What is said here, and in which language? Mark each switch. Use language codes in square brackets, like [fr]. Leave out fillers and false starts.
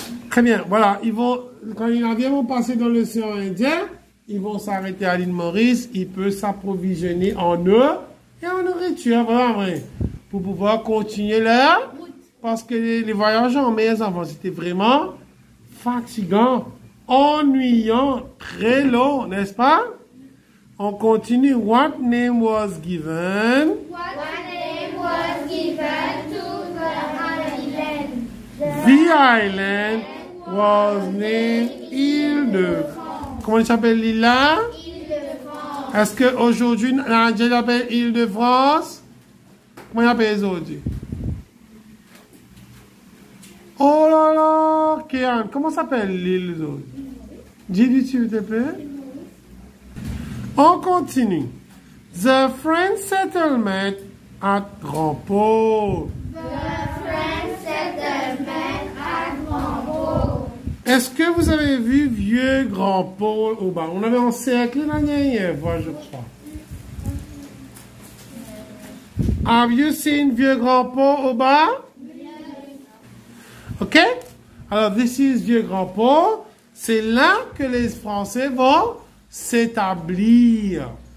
[fr] Très bien, voilà, quand les navires vont passer dans l'océan Indien, ils vont s'arrêter à l'île Maurice, ils peuvent s'approvisionner en eau et en nourriture, voilà, vrai, pour pouvoir continuer leur... Parce que les voyages en mer avant, c'était vraiment fatigant, ennuyant, très long, n'est-ce pas? On continue. [en] What name was given? What name was given to the island? The island was named Île-de-France. [fr] Comment il s'appelle l'île là? Île-de-France. Est-ce qu'aujourd'hui, l'Indien l'appelle Île-de-France? Comment il l'appelle aujourd'hui? Oh là là, Kéan, comment s'appelle l'île aujourd'hui? Dis-lui s'il te plaît. On continue. [en] The French settlement at Grand Port. The French settlement at Grand Port. [fr] Est-ce que vous avez vu vieux Grand Port au bas? On avait encerclé la dernière fois, je crois. [en] Have you seen Vieux Grand Port au bas? [fr] OK? Alors, [en] this is [fr] Vieux Grand Port. C'est là que les Français vont s'établir.